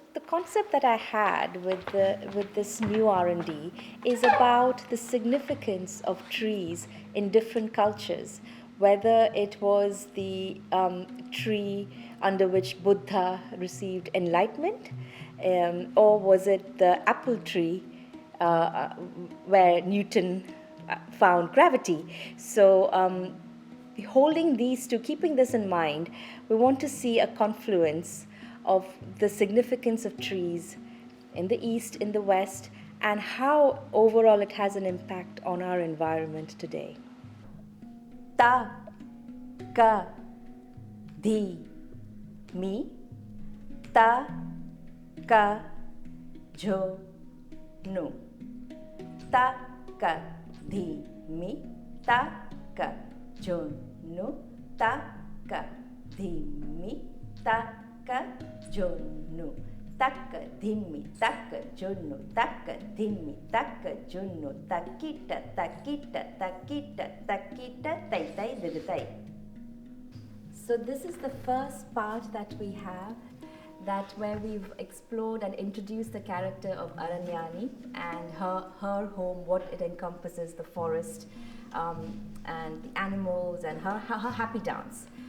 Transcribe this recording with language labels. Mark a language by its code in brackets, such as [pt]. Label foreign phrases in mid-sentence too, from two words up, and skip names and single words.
[en] concept that I had with this new R&D is about the significance of trees in different cultures, whether it was the tree under which Buddha received enlightenment, or was it the apple tree where Newton found gravity. So, holding these two, keeping this in mind, we want to see a confluence of the significance of trees in the East, in the West, and how overall it has an impact on our environment today. Ta, ka, di, mi, ta, ka, jo, nu. Ta, ka, di, mi, ta, ka, jo, nu, ta, ka, di, mi, ta, ka, jo, nu. Taka, dhimmi, taka, junnu, taka, dhimmi, taka, junnu, takita, takita, takita, takita, tai, tai, diditai. So this is the first part that we have, that where we've explored and introduced the character of Aranyani and her home, what it encompasses, the forest, and the animals, and her happy dance.